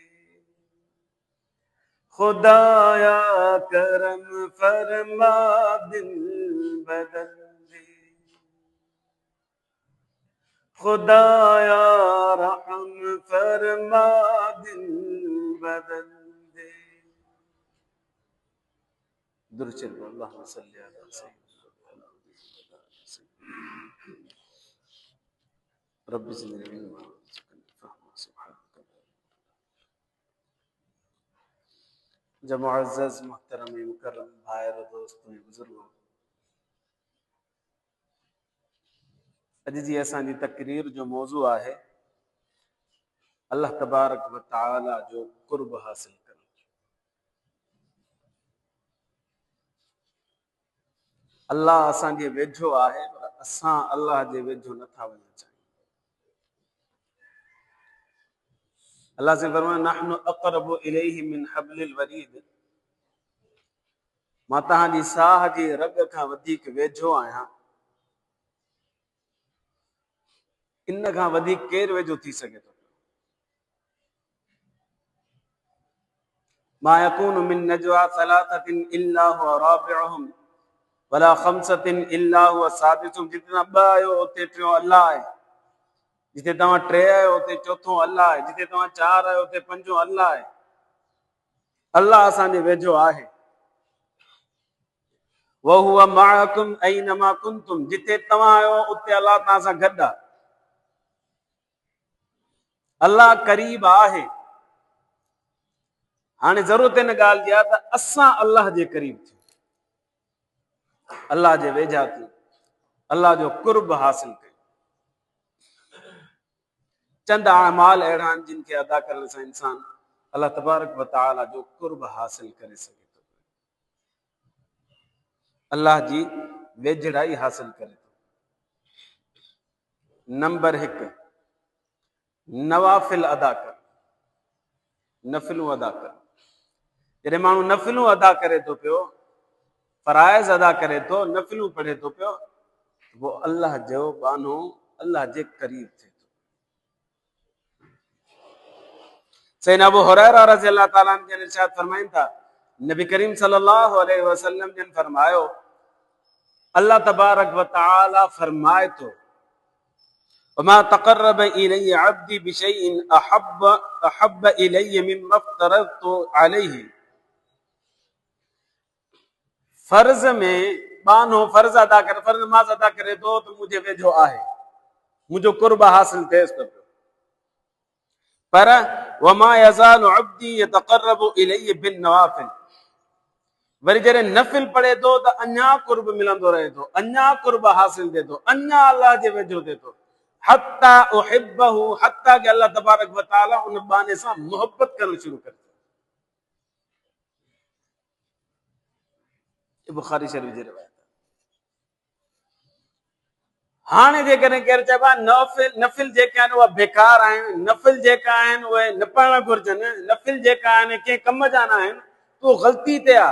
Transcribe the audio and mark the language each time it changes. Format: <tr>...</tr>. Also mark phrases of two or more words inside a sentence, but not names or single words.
<ur>خدایا کرم فرما دل بدل دے، خدایا رحم فرما دل بدل دے. درود</ur> <ar>اللهم صل على سيدنا رب زدني علما</ar> <ur>جب معزز محترم مکرم بھائی اور دوستوں بزرگوں,</ur> <sd>अॼु जी असांजी तकरीर जो मौज़ू आहे</sd> <ar>الله تبارك وتعالى</ar> <sd>जो कुर्ब हासिल करणु। अल्लाह असांजे वेझो आहे पर असां अल्लाह जे वेझो नथा वञणु चाहियूं। अल्लाह से फरमायो</sd> <ar>نحن أقرب إليه من حبل الوريد,</ar> <sd>मां तव्हांजी साह जी रग खां वधीक वेझो आहियां। इन खां वधीक केरु वेझो थी सघे थो?</sd> <ar>ما يكون من نجوى ثلاثة إلا هو رابعهم ولا خمسة إلا هو سادسهم.</ar> <sd>जिते तव्हां ॿ आहियो उते टियों अल्लाह आहे, जिते तव्हां टे आहियो उते चौथों अल्लाह आहे, जिते तव्हां चार आहियो उते पंजो अल्लाह आहे। अल्लाह असांजे वेझो आहे।</sd> <ar>وهو معكم أين ما كنتم,</ar> <sd>जिते तव्हां आहियो उते अल्लाह तव्हां सां गॾु आहे। अल्लाह करीब आहे। हाणे ज़रूरत हिन ॻाल्हि जी आहे त असां अल्लाह जे करीब थियूं, अल्लाह जे वेझा थियूं, अल्लाह जो कुर्ब हासिल कयूं। चंद अमाल अहिड़ा आहिनि जिन खे अदा करण सां इंसान</sd> <ar>الله تبارك وتعالى</ar> <sd>जो कुर्ब हासिल करे सघे थो, अल्लाह जी वेझड़ाई हासिल करे थो। नंबर 1, नवाफिल अदा कर, नफ़िलूं अदा कर। जॾहिं माण्हू नफ़िलूं अदा करे थो पियो, फराइज़ अदा करे थो, नफ़िलूं पढ़े थो पियो, वो अल्लाह जो बानो अल्लाह जे करीब थिए थो। सैयदना अबू हुरैरा</sd> <ar>رضي الله تعالى عنه</ar> <sd>जन इरशाद फरमाइनि था, नबी करीम</sd> <ar>صلى الله عليه وسلم</ar> <sd>जन फरमायो,</sd> <ar>الله تبارك وتعالى</ar> <sd>फरमाए थो,</sd> <ar>وما تقرب إلي عبدي بشيء أحب إلي مما افترضت عليه.</ar> <sd>फर्ज में बानो फर्ज अदा करे, फर्ज नमाज अदा करे तो मुझे वेझो आहे, मुझो कुर्ब हासिल थिएसि थो। पर</sd> <ar>وما يزال عبدي يتقرب إلي بالنوافل,</ar> <sd>वरी जॾहिं नफ़िल पढ़े थो त अञा कुर्ब मिलंदो रहे थो, अञा कुर्ब हासिल थिए थो, अञा अल्लाह जे वेझो थिए थो।</sd> <ar>حتى أحبه,</ar> <sd>हत्ता कि</sd> <ar>الله تبارك وتعالى</ar> <sd>उन बाने सां मोहब्बत करणु शुरू करे। बुखारी शरीफ़ जी रिवायत। हाणे जेकॾहिं केरु चइबो आहे नफ़िल जेके आहिनि उहे बेकार आहिनि, नफ़िल जेका आहिनि उहे न पढ़णु घुरिजनि, नफ़िल जेका आहिनि कंहिं कम जा न आहिनि, तो ग़लती ते आहे।</sd>